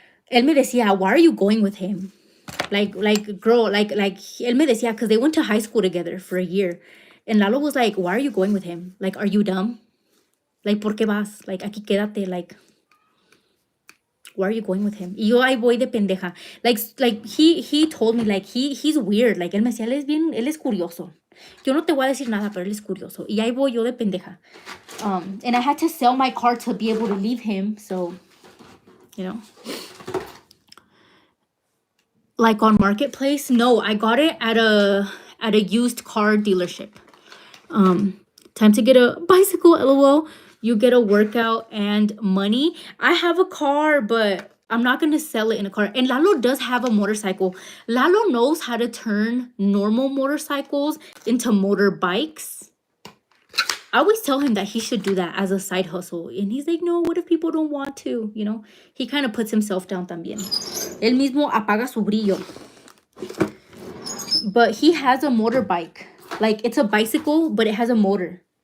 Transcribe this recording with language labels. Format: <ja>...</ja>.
<es>Él me decía,</es> <en>why are you going with him? Like girl, like</en> <es>él me decía,</es> <en>because they went to high school together for a year. And Lalo was like, why are you going with him? Like, are you dumb? Like,</en> <es>¿por qué vas?</es> <en>Like,</en> <es>aquí quédate,</es> <en>like, why are you going with him?</en> <es>Y yo ahí voy de pendeja.</es> <en>Like he told me, like, he's weird.</en> <es>Like, él me decía, él es curioso. Yo no te voy a decir nada, pero él es curioso. Y ahí voy yo de pendeja.</es> <en>And I had to sell my car to be able to leave him. So, you know. Like, on Marketplace? No, I got it at a used car dealership. Time to get a bicycle, LOL. You get a workout and money. I have a car, but I'm not going to sell it in a car. And Lalo does have a motorcycle. Lalo knows how to turn normal motorcycles into motorbikes. I always tell him that he should do that as a side hustle. And he's like, no, what if people don't want to? You know, he kind of puts himself down también.</en> <es>Él mismo apaga su brillo.</es> <en>But he has a motorbike. Like, it's a bicycle, but it has a motor.</en>